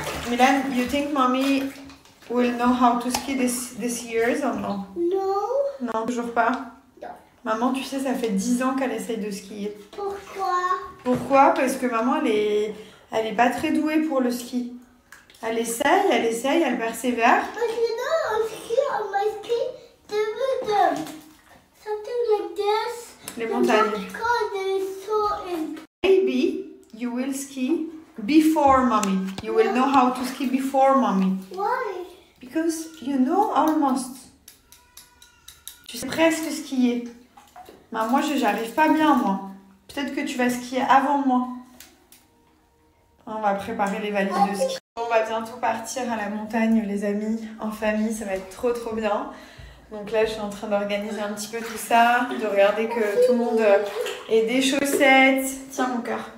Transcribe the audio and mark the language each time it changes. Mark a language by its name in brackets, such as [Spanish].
[English] Milan, you think Mommy will know how to ski this year or no? [French] Non. Non, toujours pas? Non. Maman, tu sais, ça fait 10 ans qu'elle essaye de skier. Pourquoi? Pourquoi? Parce que maman, elle est pas très douée pour le ski. Elle essaye, elle persévère. [English] But you know, on my ski, there was something like this. [French] Les montagnes. [English] Because there is so in. Maybe you will ski before mommy. You will know how to ski before mommy. Why? Because you know almost. [French] Tu sais presque skier. Ben, moi, j'arrive pas bien, moi. Peut-être que tu vas skier avant moi. On va préparer les valises de ski. On va bientôt partir à la montagne, les amis, en famille. Ça va être trop, trop bien. Donc là, je suis en train d'organiser un petit peu tout ça, de regarder que tout le monde ait des chaussettes. Tiens, mon cœur.